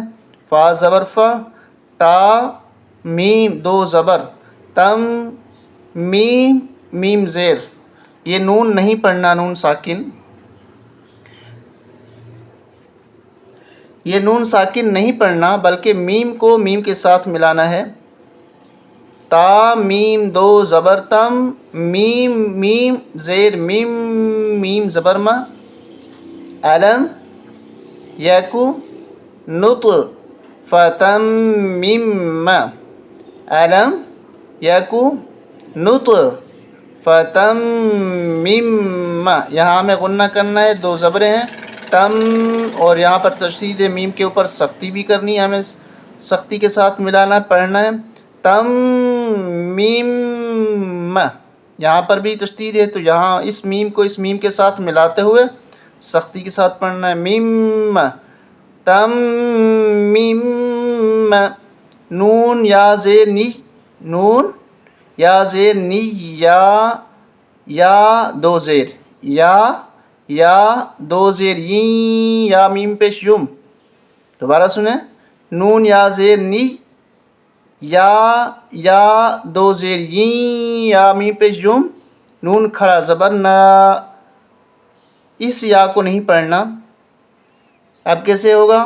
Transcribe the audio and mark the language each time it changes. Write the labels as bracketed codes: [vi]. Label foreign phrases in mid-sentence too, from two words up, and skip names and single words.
[ur] فا زبر فا، تا میم دو زبر، تم میم میم زیر، یہ نون نہیں پڑھنا، نون ساکن، یہ نون ساکن نہیں پڑھنا، بلکہ میم کو میم کے ساتھ ملانا ہے۔ تا میم دو زبر تم، میم میم زیر میم میم زبر ما، علم یکو نط فتم میم، علم یکو نط فتم میم۔ یہاں ہمیں غنہ کرنا ہے، دو زبریں ہیں، تم، اور یہاں پر تشدید میم کے اوپر سختی بھی کرنی ہے، ہمیں سختی کے ساتھ ملانا پڑھنا ہے۔ تم میم، یہاں پر بھی تشدید ہے، تو یہاں اس میم کو اس میم کے ساتھ ملاتے ہوئے سختی کے ساتھ پڑھنا ہے۔ میم تم میم، نون یا زیر نی، نون یا زیر نی، یا دو زیر، یا دو زیر، یا میم پیش یم۔ دوبارہ سنیں، نون یا زیر نی، یا دو زیر، یا میم پیش یم، نون کھڑا زبر نا۔ اس یا کو نہیں پڑھنا۔ اب کیسے ہوگا؟